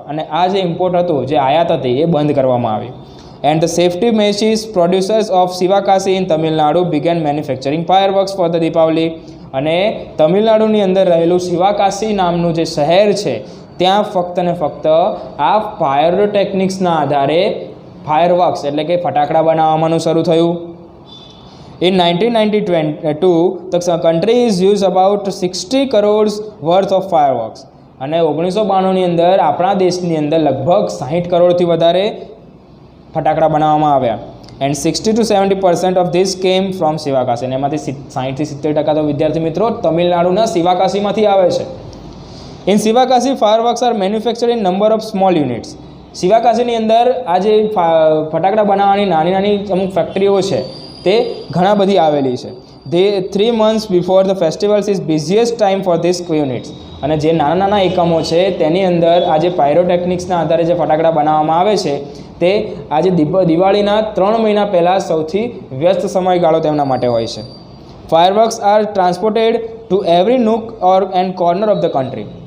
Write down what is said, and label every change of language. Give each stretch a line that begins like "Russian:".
Gujarati: અને આ જે ઇમ્પોર્ટ હતું, જે આયાત હતી એ બંધ કરવામાં આવી.
English: And the safety matches producers of Sivakasi in Tamil Nadu began manufacturing fireworks for the Deepavali.
Gujarati: અને તમિલનાડુની અંદર રહેલું શિવાકાશી નામનું જે શહેર છે ત્યાં ફક્ત ને ફક્ત આ પાયરોટેકનિક્સના આધારે ફાયરવર્ક્સ એટલે કે ફટાકડા બનાવવાનું શરૂ થયું.
English: In 1992 the country is used about 60 crores worth of fireworks.
Gujarati: અને 1992ની અંદર આપણા દેશની અંદર લગભગ 60 કરોડથી વધારે ફટાકડા બનાવવામાં આવ્યા.
English: And 60 to 70% of this came from Sivakasi.
Gujarati: અને એમાંથી 60-70% તો વિદ્યાર્થી મિત્રો તમિલનાડુના શિવાકાશીમાંથી આવે છે.
English: In Sivakasi fireworks are manufactured in number of small units.
Gujarati: શિવાકાશીની અંદર આ જે ફટાકડા બનાવવાની નાની નાની અમુક ફેક્ટરીઓ છે તે ઘણા બધી આવેલી છે.
English: they 3 months before the festivals is busiest time for this units.
Gujarati: અને જે નાના નાના એકમો છે તેની અંદર આ જે પાયરોટેકનિક્સના આધારે જે ફટાકડા બનાવવામાં આવે છે તે આજે દિવાળીના 3 મહિના પહેલાં સૌથી વ્યસ્ત સમયગાળો તેમના માટે હોય છે.
English: Fireworks are transported to every nook or and corner of the country.